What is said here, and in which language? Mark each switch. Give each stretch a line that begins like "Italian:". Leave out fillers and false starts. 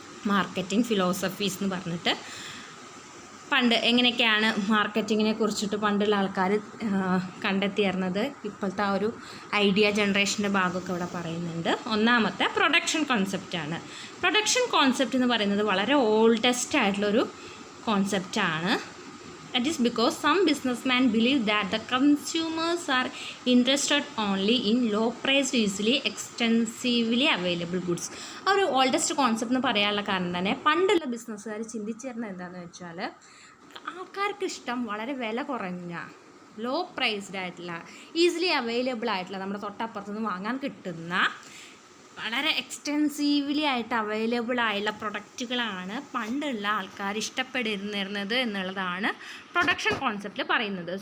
Malayalam: Marketing philosophies എന്ന് പറഞ്ഞിട്ട് പണ്ട് എങ്ങനെയൊക്കെയാണ് മാർക്കറ്റിങ്ങിനെ കുറിച്ചിട്ട് പണ്ടുള്ള ആൾക്കാർ കണ്ടെത്തിയിരുന്നത്, ഇപ്പോഴത്തെ ആ ഒരു ഐഡിയ ജനറേഷൻ്റെ ഭാഗമൊക്കെ ഇവിടെ പറയുന്നുണ്ട്. ഒന്നാമത്തെ പ്രൊഡക്ഷൻ കോൺസെപ്റ്റാണ്. പ്രൊഡക്ഷൻ കോൺസെപ്റ്റ് എന്ന് പറയുന്നത് വളരെ ഓൾഡസ്റ്റ് ആയിട്ടുള്ളൊരു കോൺസെപ്റ്റാണ്.
English: That is because some businessmen believe that the consumers are interested only in low-priced, easily, extensively available goods.
Malayalam: ആ ഒരു ഓൾഡസ്റ്റ് കോൺസെപ്റ്റ് എന്ന് പറയാനുള്ള കാരണം തന്നെ പണ്ടുള്ള ബിസിനസ്സുകാർ ചിന്തിച്ചിരുന്നത് എന്താണെന്ന് വെച്ചാൽ, ആൾക്കാർക്ക് ഇഷ്ടം വളരെ വില കുറഞ്ഞ, ലോ പ്രൈസ്ഡ് ആയിട്ടുള്ള, ഈസിലി അവൈലബിൾ ആയിട്ടുള്ള, നമ്മുടെ തൊട്ടപ്പുറത്തുനിന്ന് വാങ്ങാൻ കിട്ടുന്ന വളരെ എക്സ്റ്റെൻസീവ്ലി ആയിട്ട് അവൈലബിൾ ആയുള്ള പ്രൊഡക്റ്റുകളാണ് പണ്ടുള്ള ആൾക്കാർ ഇഷ്ടപ്പെട്ടിരുന്നത് എന്നുള്ളതാണ് പ്രൊഡക്ഷൻ കോൺസെപ്റ്റിൽ പറയുന്നത്.